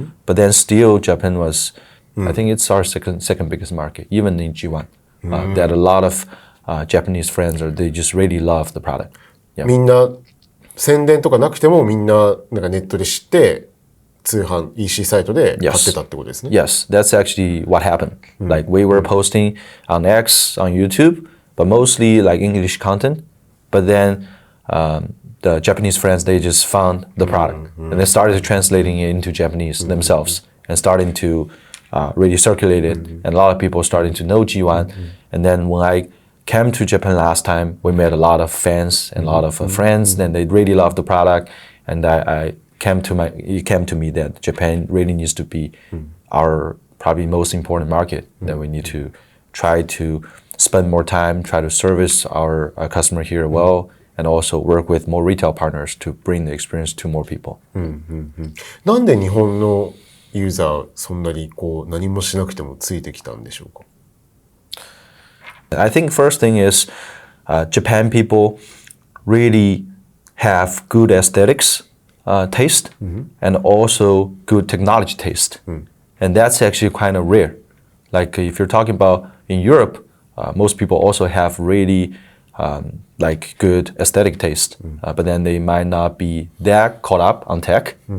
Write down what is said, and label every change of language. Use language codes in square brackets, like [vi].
[en] But then still, Japan was, I think it's our second biggest market, even in G1. That a lot of Japanese friends they just really love the product. [ja] みんな宣伝とかなくてもみんなネットで知って通販 EC サイトで買ってたってことですね。 [en] Yes, that's actually what happened. Like we were posting on X, on YouTube, but mostly like English content. But then the Japanese friends, they just found the product and they started translating it into Japanese themselves and starting to really circulate it. And a lot of people starting to know G1. And then when I came to Japan last time, we met a lot of fans and a lot of friends, and they really loved the product. And it came to me that Japan really needs to be our probably most important market, that we need to try to spend more time, try to service our customer here well, and also work with more retail partners to bring the experience to more people. [ja] なんで日本のユーザーそんなにこう何もしなくてもついてきたんでしょうか? [en] I think first thing is Japan people really have good aesthetics taste and also good technology taste. And that's actually kind of rare. Like if you're talking about in Europe, most people also have really like good aesthetic taste, but then they might not be that caught up on tech.